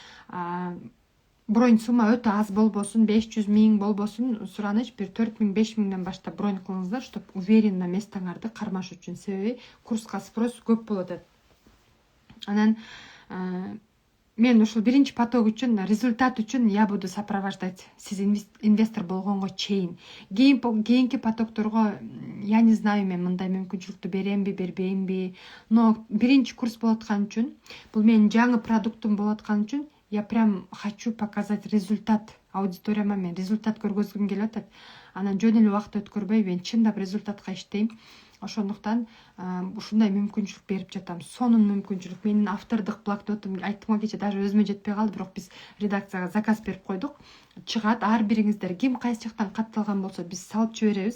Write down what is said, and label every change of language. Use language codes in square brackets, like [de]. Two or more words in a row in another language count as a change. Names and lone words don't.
[ky] Бронь сумма өтө аз болбосун, 500.000 болбосун, сураныч бир 4.000-5.000ден баштап бронь кылыңыздар, [ru] чтоб уверенно [ky] местаңарды кармаш үчүн. Себеби курска спрос көп болот. Анан мен ушул биринчи поток үчүн, результат үчүн [ru] я буду сопровождать [ky] сиз инвестор болгонго чейин. Кийинки потокторго [ru] я не знаю, [ky] мен мындай мүмкүнчүлүктү беремби, бербеймби. Но биринчи курс болуп аткан үчүн, бул менин жаңы продуктум болуп аткан үчүн, [ru] я прям хочу показать результат. [ky] Аудиторияма мен результат көргөзгүм келип атат. Анан жөн эле убакыт өткөрбөй мен чындап результатка иштейм. Ошондуктан ушундай мүмкүнчүлүк берип жатам. Сонун мүмкүнчүлүк. Менин автордук блокнотум, айттым го кече, даже өзүмө жетпей калды, бирок биз редакцияга заказ берип койдук. Чыгат, ар бириңиздер ким кайсы жактан катталган болсо биз салып жиберебиз.